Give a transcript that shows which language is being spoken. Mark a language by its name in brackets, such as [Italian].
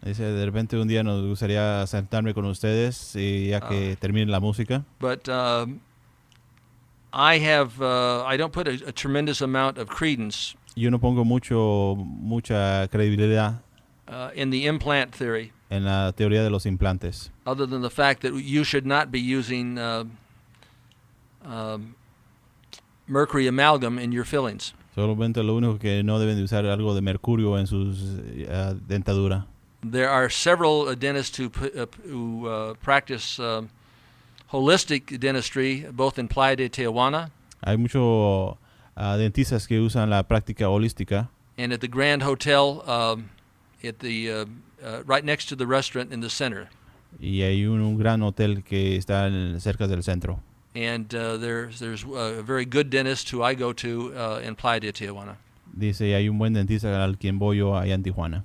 [Spanish] Dice, de repente un día nos gustaría sentarme con ustedes ya que termine la música. [English] But I don't put a tremendous amount of credence. [Spanish] Yo no pongo mucha credibilidad [English] in the implant theory. [Spanish] En la teoría de los implantes. [English] Other than the fact that you should not be using mercury amalgam in your fillings. [Spanish] Solamente lo único que no deben de usar algo de mercurio en sus dentadura. [English] There are several dentists who practice holistic dentistry, both in Playa de Tijuana. [Spanish] Hay muchos dentistas que usan la práctica holística. [English] And at the Grand Hotel, at the right next to the restaurant in the center. [Spanish] Y hay un gran hotel que está cerca del centro. [English] And there's a very good dentist who I go to in Playa de Tijuana. [Spanish] Dice, hay un buen dentista al quien voy yo allá en Tijuana.